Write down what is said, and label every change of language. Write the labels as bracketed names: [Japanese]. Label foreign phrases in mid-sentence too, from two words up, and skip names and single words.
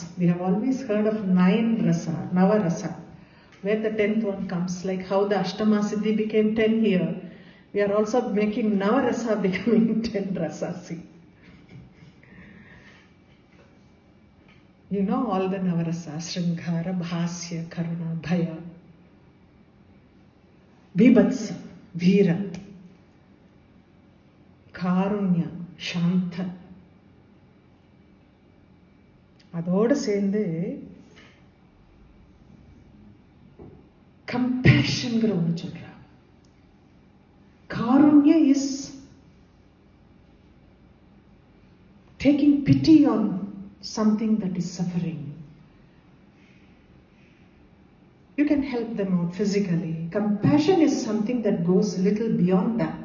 [English] We have always heard of 9 rasa, [Sanskrit] Nava rasa, [English] where the 10th one comes, like how the [Sanskrit] Ashtama Siddhi [English] became 10 here. We are also making [Sanskrit] Nava rasa [English] becoming 10 rasas. You know all the [Sanskrit] Nava rasas: [English] Sringara, Bhasya, Karuna, Bhaya, Bibhatsa, Veera, Karunya, Shanta. [Tamil] அதோடு சேர்ந்து கம்பேஷன்ங்கிற ஒன்று சொல்றாங்க. [English] Karunya is taking pity on something that is suffering. You can help them out physically. Compassion is something that goes a little beyond that.